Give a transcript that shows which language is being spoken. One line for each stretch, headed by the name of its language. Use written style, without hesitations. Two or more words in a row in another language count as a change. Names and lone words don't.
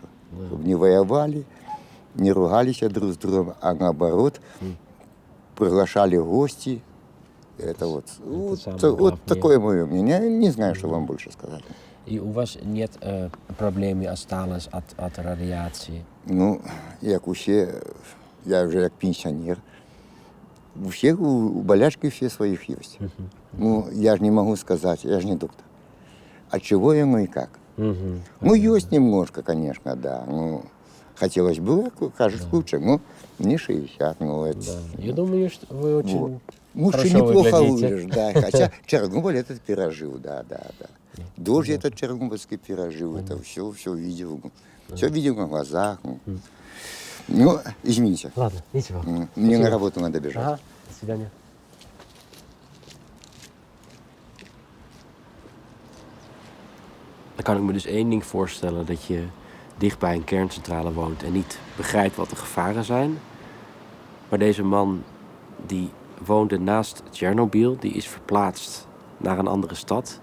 Russian: Чтобы не воевали, не ругались друг с другом, а наоборот, приглашали гости. Это вот такое мое мнение. Я не знаю, что вам больше сказать. И у вас нет проблем осталось от радиации?
Belarusian: Ну, як усе,
Russian: я уже как пенсионер. У всех, у болячки все своих есть. Ну, я же не могу сказать, я же не доктор. А чего ему и как? Ну, есть немножко, конечно, да. Ну, хотелось бы, кажется, лучше, но не 60, ну, это... Да. Я думаю, что вы очень вот. Лучше хорошо неплохо выглядите. выглядишь, да. Хотя Чернобыль этот пережил, да. Дождь этот чернобыльский пережил, это все видел. Все видел на глазах. Ну, извините. Ладно, ничего. Мне на работу надо бежать. Ага, до свидания.
Dutch: Dan kan ik me dus één ding voorstellen, dat je dicht bij een kerncentrale woont en niet begrijpt wat de gevaren zijn. Maar deze man die woonde naast Tsjernobyl, die is verplaatst naar een andere stad.